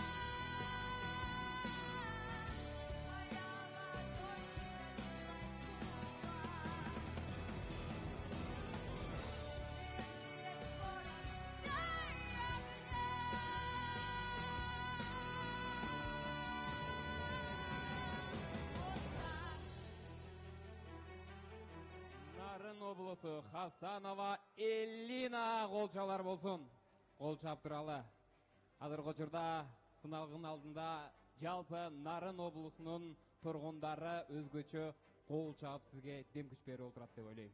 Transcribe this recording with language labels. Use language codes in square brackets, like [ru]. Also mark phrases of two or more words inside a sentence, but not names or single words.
[ru] Моя ладонь превратилась в кулак. Если есть порох, дай огня. Вот так. [ky] Нарын облусу Хасанова Эллина колчалар болсун. Кол чап туралы. Азыркы учурда сыналгын алдында жалпы Нарын облусунун тургундары өзгөчө кол чаап сизге дем күч берип отурат деп ойлойм.